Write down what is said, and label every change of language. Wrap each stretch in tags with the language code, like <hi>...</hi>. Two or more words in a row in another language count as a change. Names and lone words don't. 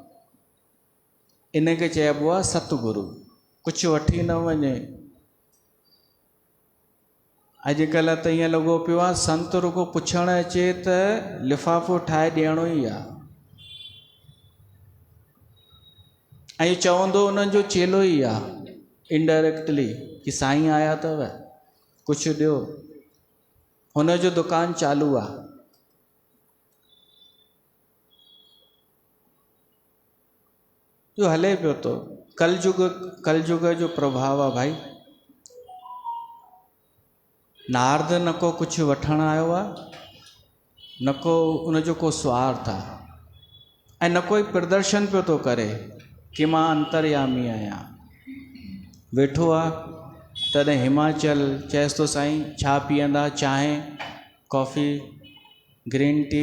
<sd>इन खे चइबो आहे सतगुरु कुझु वठी न वञे अॼुकल्ह त ईअं लॻो पियो आहे संत रुगो पुछणु अचे त लिफ़ाफ़ो ठाहे ॾियणो ई आहे, ऐं चवंदो उन्हनि जो चेलो ई आहे इनडायरेक्टली कि साईं आया अथव कुझु ॾियो, हुनजो दुकानु चालू आहे। जो हले पियो थो कलयुग जो प्रभाव आहे भाई। नारद न को कुझु वठणु आयो आहे, न को उनजो को स्वार्थ आहे, ऐं न कोई प्रदर्शन पियो थो करे कि मां अंतर्यामी आहियां। वेठो आहे तॾहिं हिमाचल चएसि थो साईं छा पीअंदा, चांहि</sd> <en>coffee green tea.</en>